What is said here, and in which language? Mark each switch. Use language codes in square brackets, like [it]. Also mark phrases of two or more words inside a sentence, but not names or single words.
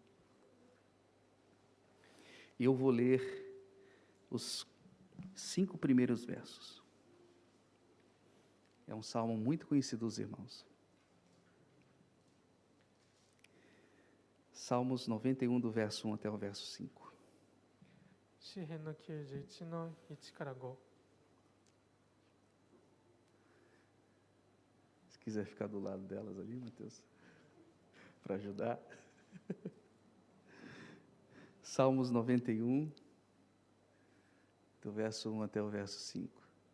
[pt] E eu vou ler os 5 primeiros versos. É um salmo muito conhecido dos irmãos. Salmos 91, do verso 1 até o verso 5. [ja] 詩編の91の1から5 [pt] Se quiser ficar do lado delas ali, Mateus, para ajudar. Salmos 91, do verso 1 até o verso 5.